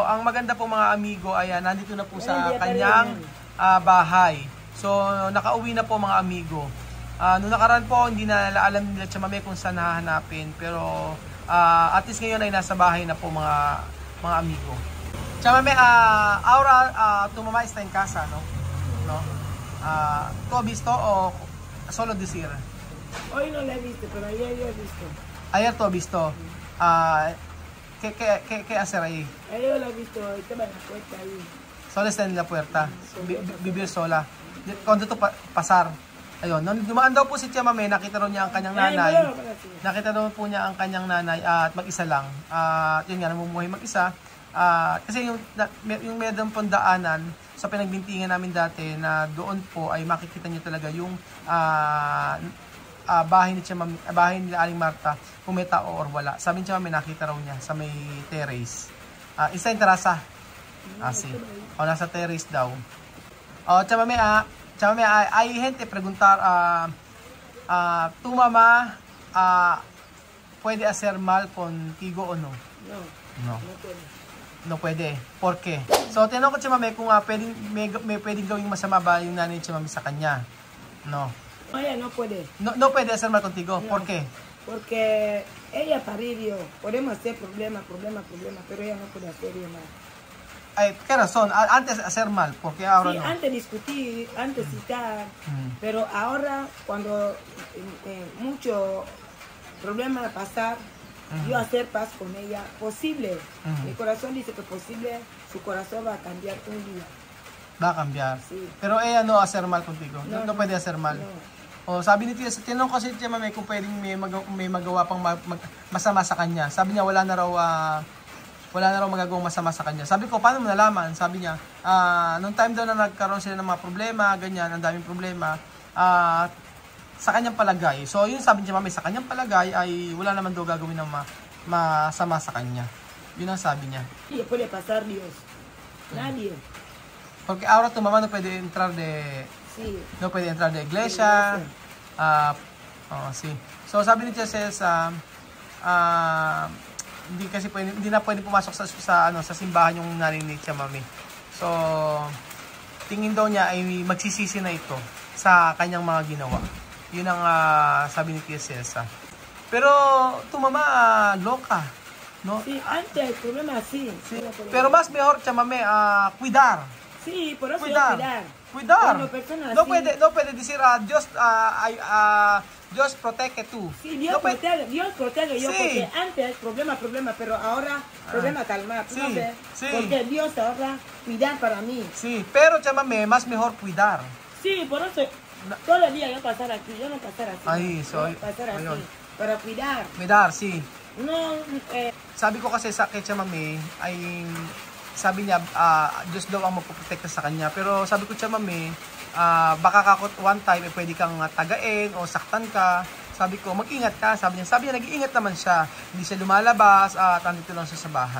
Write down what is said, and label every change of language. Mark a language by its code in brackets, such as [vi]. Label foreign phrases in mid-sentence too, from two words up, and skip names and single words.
[tl] ang maganda po mga amigo ay nandito na po sa Kuya pa rin kanyang yun. bahay. So nakauwi na po mga amigo. Noong nakaraan po hindi na alam nila Chamame kung saan hahanapin, pero at least ngayon ay nasa bahay na po mga amigo. Chamame, [es] ahora tu mamá está en casa, no? No. ¿Tú has visto o solo decir? Hoy no la he visto, pero ayer yo he visto. Ayer tú has visto. ¿Qué hacer ahí? Ayer la he visto, estaba en la puerta ahí. Sola está en la puerta. Vivir sola. Cuando tú pasar. [tl] Ayun, nung dumaan daw po si Chamame, nakita raw niya ang kanyang nanay. Nakita daw po niya ang kanyang nanay at mag-isa lang. At yun nga, namumuhay mag-isa. Kasi yung medang pondaanan sa pinagbintingan namin dati na doon po ay makikita niyo talaga yung bahay ni Chamame, bahay ni Aling Marta, kung may tao or wala. Sabi ni Chamame, nakita raw niya sa may terrace. Isa yung terasa. Si. O nasa terrace daw. O Chamame, [es] hay gente preguntar, ¿tu mamá puede hacer mal contigo o no? No, No. no puedo. [tl] No pwede. [es] ¿Por qué? [tl] So, tinanong ko si Chamame kung may pwedeng gawing masama ba yung nanay ni Chamame sa kanya. [es] No. Ella no puede. No puede hacer mal contigo. No. ¿Por qué? Porque ella parió. Podemos hacer problema, pero ella no puede hacer nada. Ay, ¿qué razón? Antes hacer mal, porque ahora Sí, no. antes discutir, antes citar, pero ahora cuando mucho problema pasar, yo hacer paz con ella, posible. Mi corazón dice que posible, su corazón va a cambiar un día. Va a cambiar. Sí. Pero ella no hacer mal contigo. No puede hacer mal. No. [tl] O sabi ni Tia, tinanong ko si Tia Mame kung pwedeng may magawa pang masama sa kanya. Sabi niya wala na raw magagawang masama sa kanya. Sabi ko, paano mo nalaman? Sabi niya, nung time daw na nagkaroon sila ng mga problema, ganyan, ang daming problema, sa kanyang palagay. So, yun sabi niya, Mami, sa kanyang palagay ay wala naman daw gagawin ng masama sa kanya. Yun ang sabi niya. [es] Y puede pasar Dios. Nadie. Porque ahora tu mamá no puede entrar de iglesia. Sí. [tl] So, sabi ni Tia Cesa, hindi na pwede pumasok sa simbahan yung nanay ni Chamame. So, tingin daw niya ay magsisisi na ito sa kanyang mga ginawa. Yun ang sabi ni Tia Cesa. Pero, [es] tu mamá loca, no? Sí, antes el problema sí. Sí. Pero más mejor, Chamame, cuidar. Sí, por eso Cuidar. Cuidar. No puede decir Dios protege tú. Sí, Dios no protege yo, sí. porque antes problema, pero ahora problema calmar. Sí, ¿No ves? sí. Porque Dios ahora cuidar para mí. Sí, pero Chamame, más mejor cuidar. Sí, por eso todo el día yo pasar aquí, yo no pasar así. Ay, no, soy. pasar así, Ayun. para cuidar. Cuidar, sí. No, [tl] Sabi ko kasi kay Chamame ay sabi niya Diyos daw ang magpoprotekta sa kanya. Pero sabi ko Chamame, baka [en] one time [tl] pwede kang tagain o saktan ka. Sabi ko, mag-ingat ka. Sabi niya nag-iingat naman siya. Hindi siya lumalabas at andito lang siya sa bahay.